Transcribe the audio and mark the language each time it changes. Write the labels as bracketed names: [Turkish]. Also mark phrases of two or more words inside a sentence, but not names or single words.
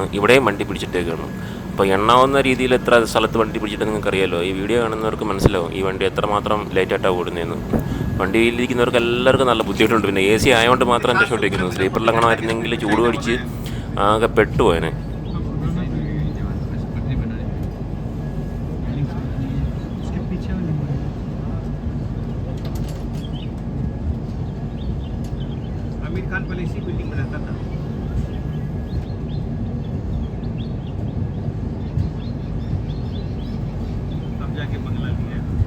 [Malayalam] ഇവിടെയും വണ്ടി പിടിച്ചിട്ടേക്കാണ്. അപ്പോൾ എണ്ണാവുന്ന രീതിയിൽ എത്ര സ്ഥലത്ത് വണ്ടി പിടിച്ചിട്ട് നിങ്ങൾക്ക് അറിയാമല്ലോ. ഈ വീഡിയോ കാണുന്നവർക്ക് മനസ്സിലാവും ഈ വണ്ടി എത്രമാത്രം ലേറ്റായിട്ടാണ് ഓടുന്നതെന്ന്. വണ്ടിയിലിരിക്കുന്നവർക്ക് എല്ലാവർക്കും നല്ല ബുദ്ധിമുട്ടുണ്ട്. പിന്നെ AC ആയതുകൊണ്ട് മാത്രം രക്ഷപ്പെട്ടിരിക്കുന്നു. സ്ലീപ്പറിൽ അങ്ങനെ ആയിരുന്നെങ്കിൽ ചൂട് പിടിച്ച് ആകെ പെട്ടുപോയനെ. [Hindi] आमिर खान पहले इसी बिल्डिंग में रहता था। अब जाके बंगला लिया।